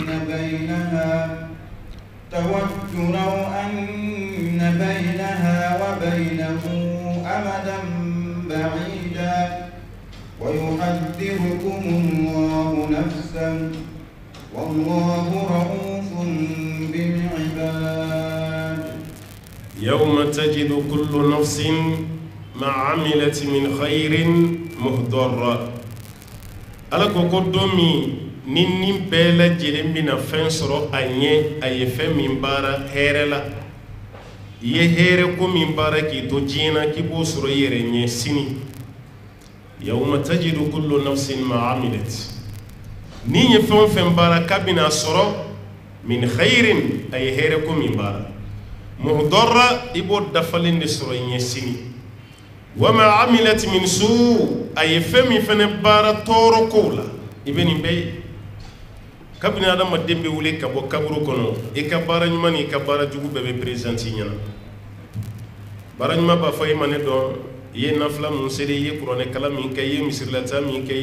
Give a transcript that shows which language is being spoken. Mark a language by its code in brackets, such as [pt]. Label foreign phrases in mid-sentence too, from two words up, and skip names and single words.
[ar] بينها وبينه أمدا بعيدا ويحذركم الله نفسا والله رؤوف بالعباد يوم تجد كل نفس ما عملت من خير محضرا [bm] ala ko ko don min ni nin bɛɛ lajɛlen bɛna fɛn sɔrɔ a ɲɛ a ye fɛn min baara hɛrɛ la i ye hɛrɛ ko min baara k'i to diɲɛ na k'i b'o sɔrɔ i yɛrɛ ɲɛ sini [ar] يوم تجد كل نفس ما عملت [bm] ni ye fɛn o fɛn baara k'a bɛna sɔrɔ [ar] من خير [bm] a ye hɛrɛ ko min baara muhdara i b'o dafalen de sɔrɔ i ɲɛ sini [ar] وما عملت من [bm] suu a ye fɛn min fɛnɛ baara tɔɔrɔ kow la i bɛ nin bɛɛ ye kabini adamaden bɛ wuli ka bɔ kaburu kɔnɔ i ka baara ɲuman ni i ka baara jugu bɛɛ bɛ présente i ɲɛna baara ɲuman b'a fɔ i ma ne dɔn i ye nafila mun seri i ye kuranɛ kalan min kɛ i ye misirilata min kɛ i